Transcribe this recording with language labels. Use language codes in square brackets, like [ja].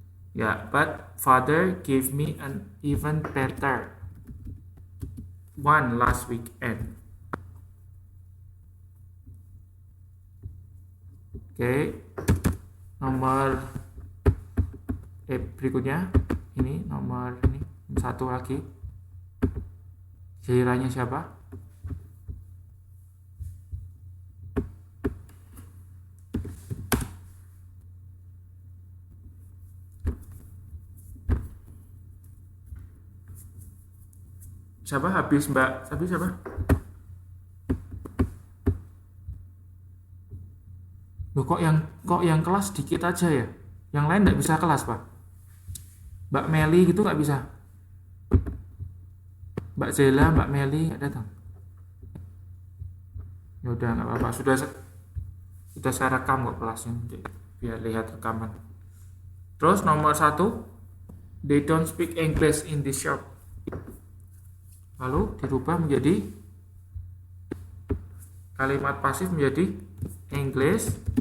[en] Ya, but father gave me an even better one last weekend. [id] Oke, nomor berikutnya ini nomor ini 1 lagi. Gilirannya siapa? Siapa habis Mbak? Tapi siapa? Loh, kok yang kelas dikit aja ya? Yang lain nggak bisa kelas, Pak? Mbak Meli gitu nggak bisa? Mbak Zela, Mbak Meli nggak datang? Ya udah nggak apa-apa. Sudah saya rekam kok kelasnya, biar lihat rekaman. Terus nomor 1, [en] they don't speak English in this shop. [id] Lalu dirubah menjadi kalimat pasif menjadi English.